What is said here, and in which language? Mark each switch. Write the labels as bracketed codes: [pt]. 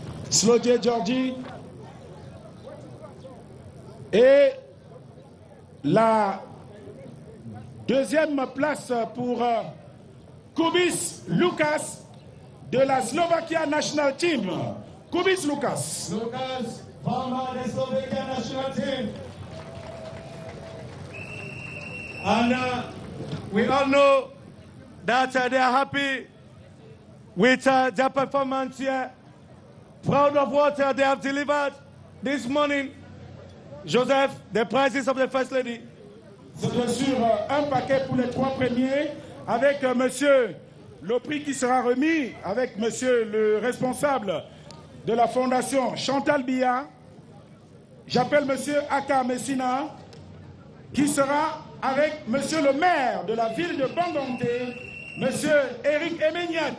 [fr] Sloje Georgi. Et la deuxième place pour Kubis Lucas de la Slovakia National Team. Kubis Lucas. [en] Lucas, former the Slovakia national team. And we all know that they are happy with their performance here. Proud of what they have delivered this morning. Joseph, the prizes of the First Lady. [fr] C'est bien sûr un paquet pour les 3 premiers avec monsieur le prix qui sera remis avec monsieur le responsable de la fondation Chantal Biya. J'appelle monsieur Aka Messina qui sera avec monsieur le maire de la ville de Banganté, monsieur Eric Emeniat.